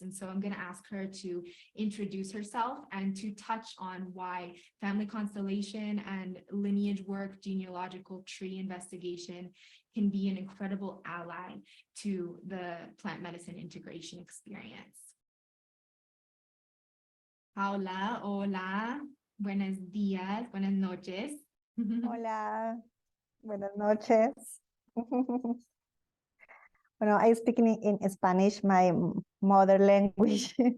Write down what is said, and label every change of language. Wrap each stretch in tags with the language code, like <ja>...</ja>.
<en>And so I'm going to ask her to introduce herself and to touch on why family constellation and lineage work, genealogical tree investigation can be an incredible ally to the plant medicine integration experience.</en> <es>Paola, hola, buenos días, buenas noches. Hola, buenas noches.</es> <en>Bueno, I speak in Spanish, my mother language.</en>